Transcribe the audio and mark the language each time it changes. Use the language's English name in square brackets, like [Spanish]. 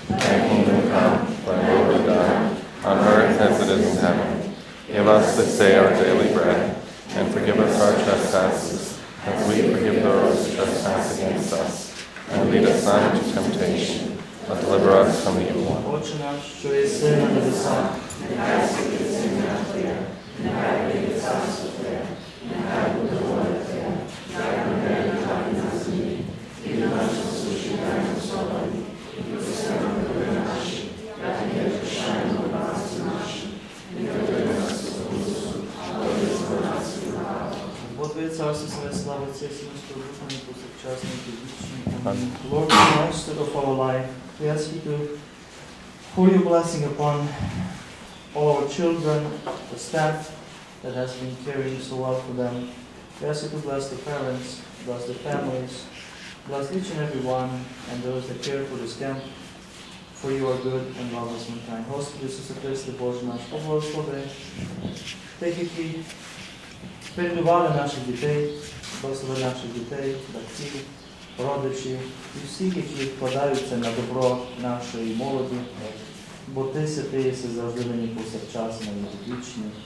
[English] Thy kingdom come, thy will be done, on earth as it is in heaven. Give us this day our daily bread, and forgive us our trespasses, as we forgive those who trespass against us. And lead us not into temptation, but deliver us from the evil one. [Ukrainian] Отче наш, що єси на небесах, Нехай святиться ім'я Твоє, нехай прийде царство Твоє, нехай буде воля Твоя, як на небі, так і на землі. І на нас насущні дай нам сьогодні, і прости нам провини наші, як і ми прощаємо винуватцям нашим. І не веди нас у спокусу, але визволи нас від лукавого. Бо Твоє царство, сила, слава, Отця і Сина, і Духа, і повсякчас, і вічні. [English] Amen. Lord, the master of our life, we ask you to pour your blessing upon all our children, the staff that has been caring so well for them. We ask you to bless the parents, bless the families, bless each and every one, and those that care for this camp. For you are good and love us mankind. [Ukrainian] Господи Ісусе Христе, Боже наш, поблагослови тих, які передували наших дітей, благослови наших дітей, батьків, родичів і всіх, які вкладаються на добро нашої молоді, бо Ти святий єси завжди нині повсякчас на віки вічні.